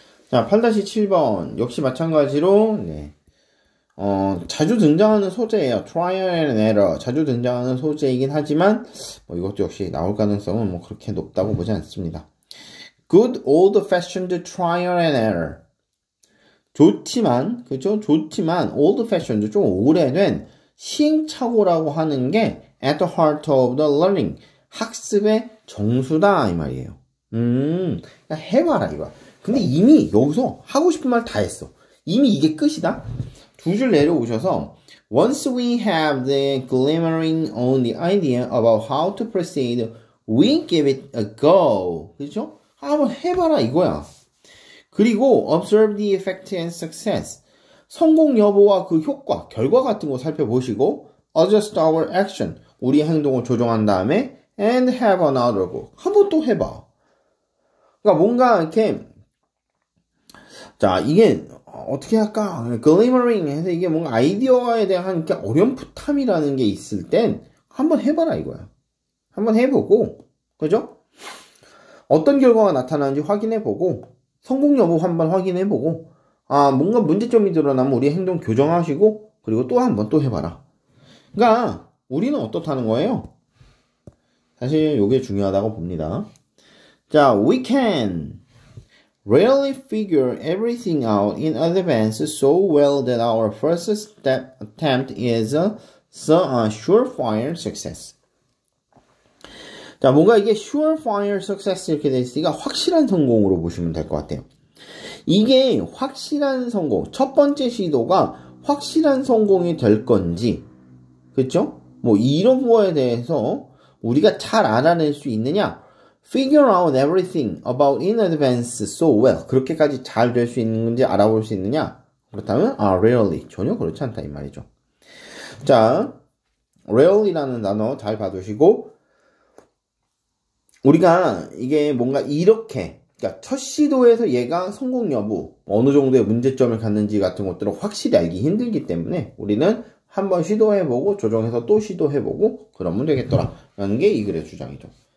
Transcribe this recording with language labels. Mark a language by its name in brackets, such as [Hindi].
[Korean] 자, 8-7번. 역시 마찬가지로, 자주 등장하는 소재예요. [English] trial and error. [Korean] 자주 등장하는 소재이긴 하지만, 이것도 역시 나올 가능성은 그렇게 높다고 보지 않습니다. [English] good old fashioned trial and error. [Korean] 좋지만, [English] old fashioned, [Korean] 좀 오래된 시행착오라고 하는 게 [English] at the heart of the learning. [Korean] 학습의 정수다, 이 말이에요. 해봐라, 이거. 근데 이미 여기서 하고 싶은 말 다 했어. 이미 이게 끝이다. 두 줄 내려오셔서 [English] Once we have the glimmering on the idea about how to proceed, we give it a go. [Korean] 그렇죠? 한번 해봐라 이거야. [English] 그리고 observe the effect and success. [Korean] 성공 여부와 그 효과, 결과 같은 거 살펴보시고 [English] adjust our action. [Korean] 우리 행동을 조정한 다음에 [English] and have another go. [Korean] 한번 또 해봐. 그러니까 뭔가 이렇게 자, 이게 어떻게 할까? glimmering 해서 이게 뭔가 아이디어에 대한 어렴풋함이라는 게 있을 땐 한번 해봐라 이거야. 한번 해보고, 그죠? 어떤 결과가 나타나는지 확인해보고, 성공 여부 한번 확인해보고, 뭔가 문제점이 드러나면 우리 행동 교정하시고, 그리고 또 한번 또 해봐라. 그러니까 우리는 어떻다는 거예요? 사실 이게 중요하다고 봅니다. [English] 자, we can rarely figure everything out in advance so well that our first attempt is a surefire success. [Korean] 자, 뭔가 이게 [English] surefire success [Korean] 이렇게 돼 있으니까 확실한 성공으로 보시면 될 것 같아요. 이게 확실한 성공, 첫 번째 시도가 확실한 성공이 될 건지, 그렇죠? 이런 거에 대해서 우리가 잘 알아낼 수 있느냐? [English] Figure out everything about in advance so well. [Korean] 그렇게까지 잘 될 수 있는지 알아볼 수 있느냐? 그렇다면 rarely. 전혀 그렇지 않다 이 말이죠. 자, rarely라는 단어 잘 봐두시고 우리가 이게 뭔가 이렇게 그러니까 첫 시도에서 얘가 성공 여부, 어느 정도의 문제점을 갖는지 같은 것들을 확실히 알기 힘들기 때문에 우리는 한번 시도해보고 조정해서 또 시도해보고 그러면 되겠더라 라는 게 이 글의 주장이죠.